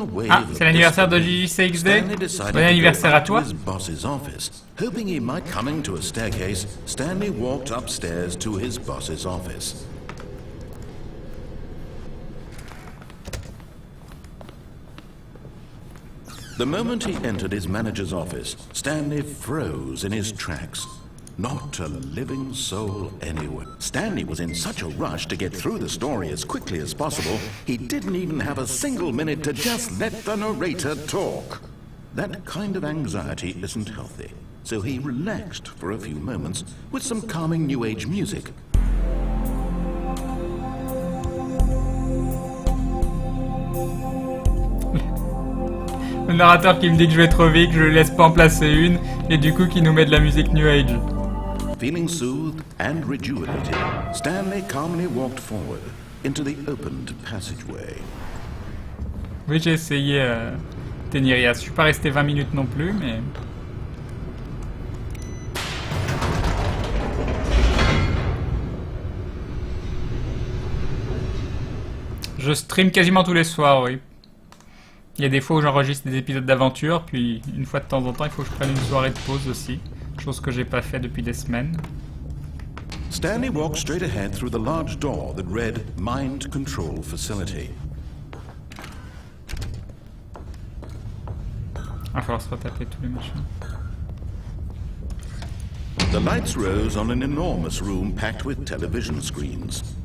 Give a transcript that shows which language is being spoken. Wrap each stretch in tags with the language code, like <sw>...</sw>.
<fr>Ah, c'est l'anniversaire de JJCXD. Bon anniversaire à toi.</fr> <en>Hoping he might come into a staircase, Stanley walked upstairs to his boss's office. The moment he entered his manager's office, Stanley froze in his tracks. Not a living soul anywhere. Stanley was in such a rush to get through the story as quickly as possible, he didn't even have a single minute to just let the narrator talk. That kind of anxiety isn't healthy, so he relaxed for a few moments with some calming New Age music.</en> <fr>Le narrateur qui me dit que je vais trop vite, que je lui laisse pas en placer une, et du coup qui nous met de la musique New Age.</fr> <en>Feeling soothed and rejuvenated, Stanley calmly walked forward into the opened passageway.</en> <fr>Oui, j'ai essayé Tenirias. Je suis pas resté 20 minutes non plus, mais... Je stream quasiment tous les soirs, oui. Il y a des fois où j'enregistre des épisodes d'aventure, puis une fois de temps en temps, il faut que je prenne une soirée de pause aussi. Chose que j'ai pas fait depuis des semaines.</fr> <en>Stanley walked straight ahead through the large door that read Mind Control Facility.</en> <fr>Il va falloir se retaper tous les machins.</fr> <en>The lights rose on an enormous room packed with television screens.</en>